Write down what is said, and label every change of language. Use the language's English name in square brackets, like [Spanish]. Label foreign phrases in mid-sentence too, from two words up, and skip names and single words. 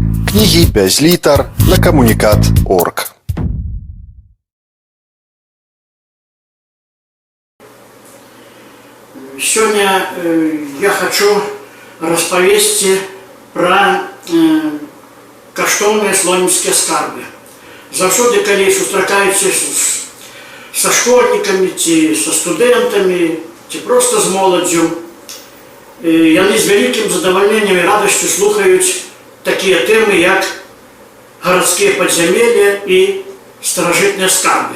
[Belarusian] Кнігі без літар на камунікат.орг. [Russian] Сегодня я хочу [Belarusian] распавесці пра каштоўныя слонімскія скарбы. Заўсёды, калі сустракаюся са школьнікамі ці са студэнтамі, ці проста з моладдзю, яны з вялікім задавальненнем і радасцю слухаюць такія тэмы, як гарадскія падзямеллі і старажытныя скарбы.